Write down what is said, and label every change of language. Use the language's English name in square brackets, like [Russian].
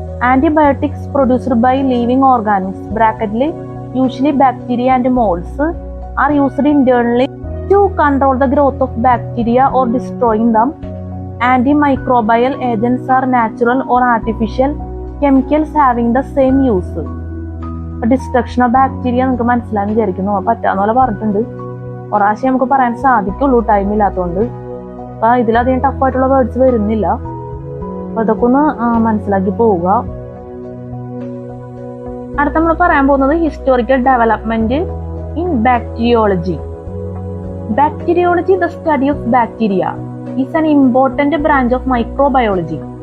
[English] Antibiotics produced by living organisms bracket usually bacteria and molds are used internally to control the growth of bacteria or destroying them. Antimicrobial agents are natural or artificial chemicals having the same use. Destruction of bacteria [Malayalam] നമുക്ക് മനസ്സിലാന്ന് വിചാരിക്കുന്നു. പറ്റാന്ന് പോലെ പറഞ്ഞിട്ടുണ്ട്. ഒരാശയം നമുക്ക് പറയാൻ സാധിക്കുള്ളൂ, time ഇല്ലാത്തതുകൊണ്ട്. അപ്പൊ ഇതിലധികം ടഫായിട്ടുള്ള വേർഡ്സ് വരുന്നില്ല. അപ്പൊ ഇതൊക്കെ ഒന്ന് മനസ്സിലാക്കി പോവുക. അടുത്ത നമ്മൾ പറയാൻ പോകുന്നത് [English] Historical development in bacteriology. Bacteriology, the study of bacteria, is an important branch of microbiology.